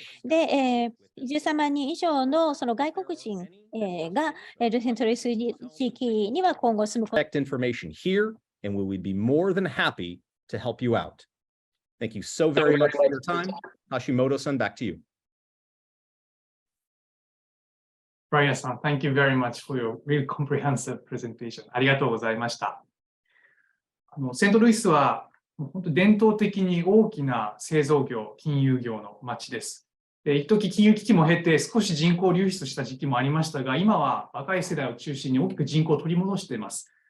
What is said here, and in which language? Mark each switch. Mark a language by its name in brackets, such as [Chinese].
[Japanese] で、13万人以上のその外国人がセントルイス地域には今後住むこと。 [English] information here, and we would be more than happy to help you out. Thank you so very much for your time. Hashimoto-san, back to you. Brian さん、Thank you very much for your really comprehensive presentation. [Japanese] ありがとうございました。セントルイスは本当伝統的に大きな製造業、金融業の街です。一時金融危機も経て少し人口流出した時期もありましたが、今は若い世代を中心に大きく人口を取り戻しています。